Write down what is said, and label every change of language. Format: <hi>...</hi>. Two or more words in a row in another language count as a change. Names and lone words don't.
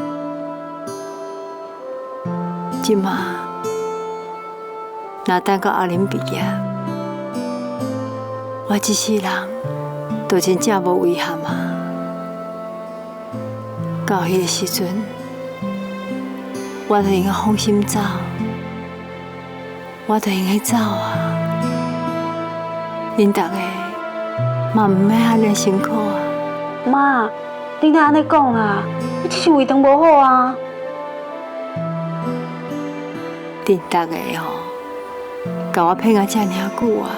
<nan>即马，若等到阿林毕业，我一世人就真正无遗憾啊！到迄个时阵，我就应该放心走，我就应该走啊！恁大家嘛唔免安尼辛苦啊！妈，你哪安尼讲啊？你这是胃肠无好啊！恁大家吼，甲我骗啊遮尔久啊！</nan>